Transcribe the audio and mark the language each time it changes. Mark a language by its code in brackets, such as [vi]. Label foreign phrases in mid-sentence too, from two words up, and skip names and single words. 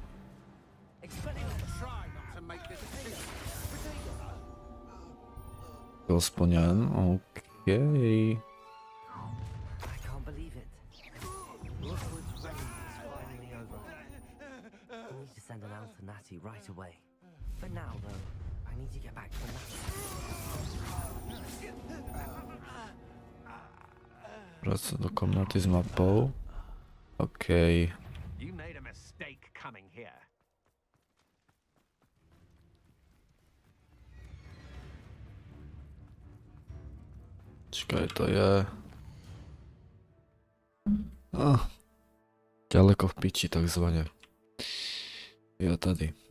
[cs] Byl splněn, okej. [en] I can't believe it. Rookwood's reign is finally over. I need to send an out to Natty right away. For now, though, I need to get back to Natty. [sk] Vrať sa do komnaty s mapou. Okej. [en] You made a mistake coming here. [sk] Čakaj, to je... Ďaleko v piči, takzvané. [cs] Jo, tady.